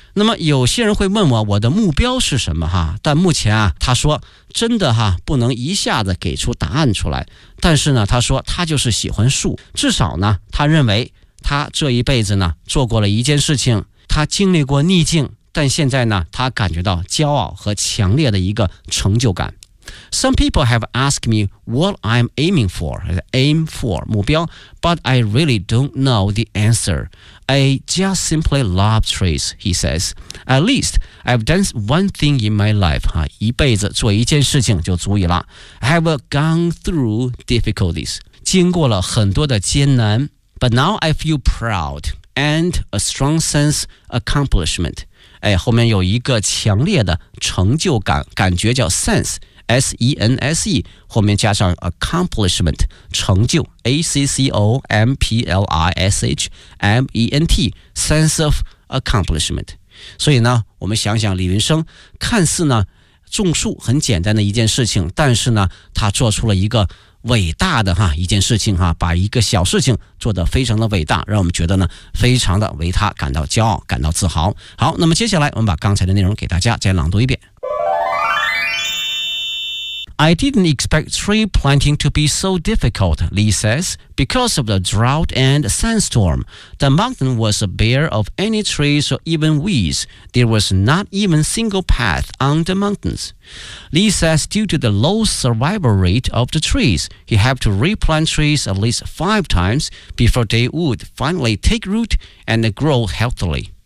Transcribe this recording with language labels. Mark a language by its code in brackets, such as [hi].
[zh] 那么有些人会问我，我的目标是什么哈？但目前啊，他说真的哈，不能一下子给出答案出来。但是呢，他说他就是喜欢树，至少呢，他认为他这一辈子呢，做过了一件事情，他经历过逆境，但现在呢，他感觉到骄傲和强烈的一个成就感。 [en] Some people have asked me what I'm aiming for, aim for, [zh] 目标, [en] but I really don't know the answer. I just simply love trees, he says. At least, I've done one thing in my life, [zh] 一辈子做一件事情就足以了。 [en] I've gone through difficulties, [zh] 经过了很多的艰难, [en] but now I feel proud and a strong sense accomplishment. [zh] 哎，后面有一个强烈的成就感，感觉叫 sense,S-E-N-S-E 后面加上 accomplishment 成就 A-C-C-O-M-P-L-I-S-H-M-E-N-T sense of accomplishment。所以呢我们想想李云生，看似呢种树很简单的一件事情，但是呢他做出了一个伟大的哈一件事情哈，把一个小事情做得非常的伟大，让我们觉得呢非常的为他感到骄傲感到自豪。好，那么接下来我们把刚才的内容给大家再朗读一遍。 [en] I didn't expect tree planting to be so difficult, Lee says, because of the drought and sandstorm. The mountain was bare of any trees or even weeds. There was not even a single path on the mountains. Lee says due to the low survival rate of the trees, he had to replant trees at least 5 times before they would finally take root and grow healthily.